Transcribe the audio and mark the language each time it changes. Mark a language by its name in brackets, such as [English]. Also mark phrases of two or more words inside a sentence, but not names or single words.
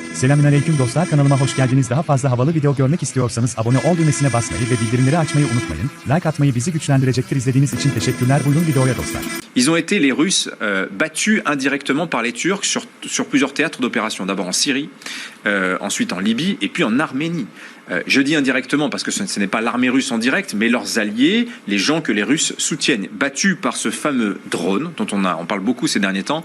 [Turkish] Selamünaleyküm dostlar, kanalıma hoş geldiniz. Daha fazla havalı video görmek istiyorsanız abone ol düğmesine basmayı ve bildirimleri açmayı unutmayın. Like atmayı bizi güçlendirecektir. İzlediğiniz için teşekkürler. Buyurun videoya dostlar. [French] Ils ont été, les Russes, battus indirectement par les Turcs sur plusieurs théâtres d'opération. D'abord en Syrie, ensuite en Libye et puis en Arménie. Je dis indirectement parce que ce n'est pas l'armée russe en direct, mais leurs alliés, les gens que les Russes soutiennent, battus par ce fameux drone dont on parle beaucoup ces derniers temps.